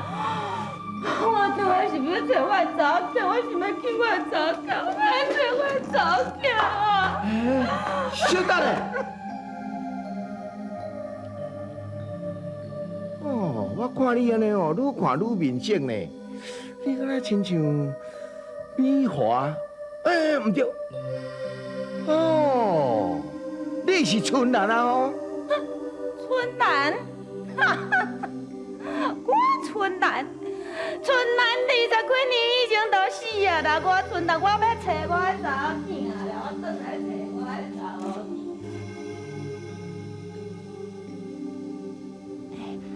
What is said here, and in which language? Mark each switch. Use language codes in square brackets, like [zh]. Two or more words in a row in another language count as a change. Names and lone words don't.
[nan] 我对我是要找我查某，我想要去我查某，我要找我查某。小等咧。哦，我看你安尼哦，愈看愈面色呢。你敢若亲像美华？唔对。哦，你是春兰啊哦。春兰，我春兰，20几年以前都死啊啦！我春兰，我要找我的查某囝啦，我转来找我的查某囝。